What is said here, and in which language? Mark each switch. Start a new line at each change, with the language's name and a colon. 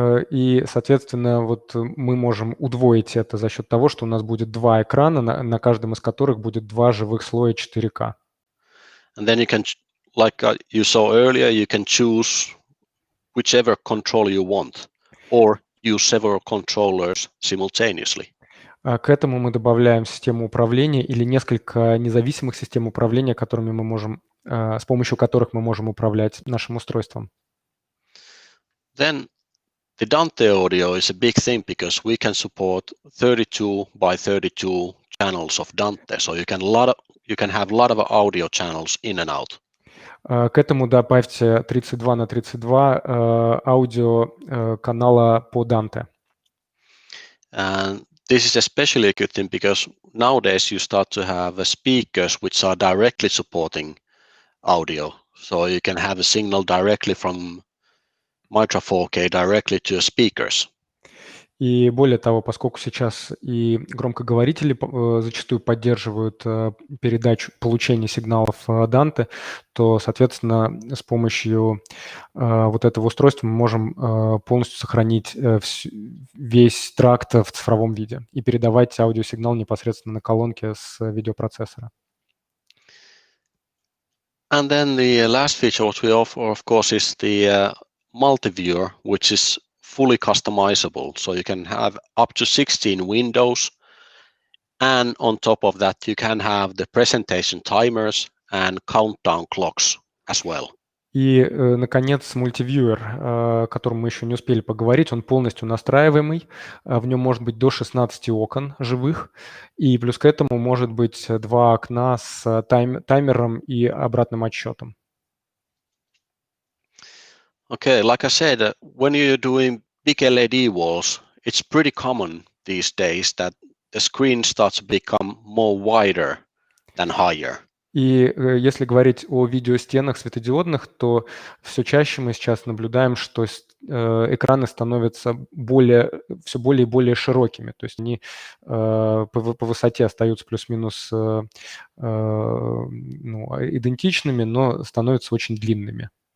Russian: И, соответственно, вот мы можем удвоить это за счет того, что у нас будет 2 экрана, на каждом из которых будет 2 живых слоя 4К.
English: And then you can, like you saw earlier, you can choose whichever control you want, or use several controllers simultaneously.
Russian: К этому мы добавляем систему управления или несколько независимых систем управления, которыми мы можем, с помощью которых мы можем управлять нашим устройством.
English: Then the Dante audio is a big thing because we can support 32 by 32 channels of Dante, so you can have a lot of audio channels in and out.
Russian: К этому добавьте 32 на 32 аудио канала по Dante.
English: And this is especially a good thing because nowadays you start to have speakers which are directly supporting audio, so you can have a signal directly from Midra 4K directly to speakers.
Russian: И более того, поскольку сейчас и громкоговорители зачастую поддерживают передачу, получение сигналов Dante, то, соответственно, с помощью вот этого устройства мы можем полностью сохранить весь тракт в цифровом виде и передавать аудиосигнал непосредственно на колонке с видеопроцессора.
English: And then the last feature what we offer, of course, is the multi-viewer, which is fully customizable. So you can have up to 16 windows. And on top of that, you can have the presentation timers and countdown clocks as well.
Russian: И, наконец, мультивьюер, о котором мы еще не успели поговорить, он полностью настраиваемый. В нем может быть до 16 окон живых. И плюс к этому может быть 2 окна с таймером и обратным отсчетом.
English: Okay, like I said, when you're doing big LED walls, it's pretty common these days that the screen starts to become more wider than higher.
Russian: И если говорить о видеостенах светодиодных, то все чаще мы сейчас наблюдаем, что экраны становятся все более и более широкими. То есть они по высоте остаются плюс-минус идентичными, но становятся очень длинными.